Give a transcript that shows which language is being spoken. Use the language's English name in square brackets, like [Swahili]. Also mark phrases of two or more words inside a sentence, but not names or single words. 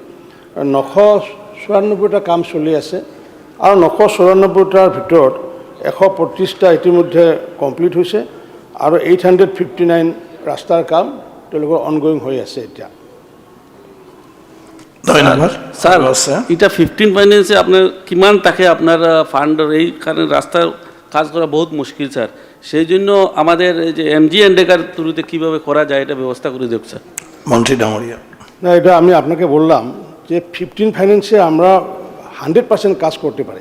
[Assamese] 994টা কাম চলি আছে আৰু 994টাৰ ভিতৰত 125টা ইতিমধ্যে কমপ্লিট হৈছে আৰু 859 ৰাস্তাৰ কাম তেওঁলোকৰ অনগোয়িং হৈ আছে এতিয়া। ধন্যবাদ [Bangla] স্যার এটা 15 ফাইন্যান্সে আপনার কিমান থাকে আপনার ফান্ড এই কারণে রাস্তার কাজ করা বহুত মুশকিল স্যার, সেই জন্য আমাদের এই যে MGNরেগার থ্রুতে কীভাবে করা যায় এটা ব্যবস্থা করে দেব স্যার। [Assamese] মন্ত্রী ডাঙরিয়া, [Bangla] না, এটা আমি আপনাকে বললাম যে 15 ফাইন্যান্সে আমরা 100% কাজ করতে পারি।